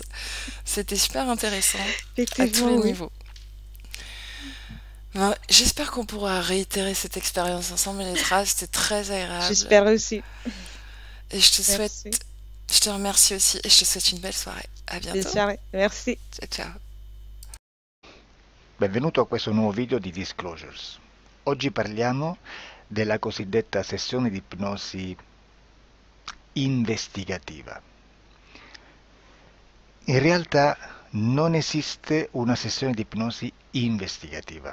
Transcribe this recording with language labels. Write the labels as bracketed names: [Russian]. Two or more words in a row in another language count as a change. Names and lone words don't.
[French] C'était super intéressant à tous Effectivement, les oui. niveaux. Ben, j'espère qu'on pourra réitérer cette expérience ensemble, Elettra. C'était très agréable. J'espère aussi. Et je te Merci. souhaite, je te remercie aussi et je te souhaite une belle soirée. À Belle bientôt. soirée. Merci. [Italian] Ciao, ciao. Benvenuto a questo nuovo video di Disclosures. Oggi parliamo della cosiddetta sessione di ipnosi investigativa. In realtà non esiste una sessione di ipnosi investigativa.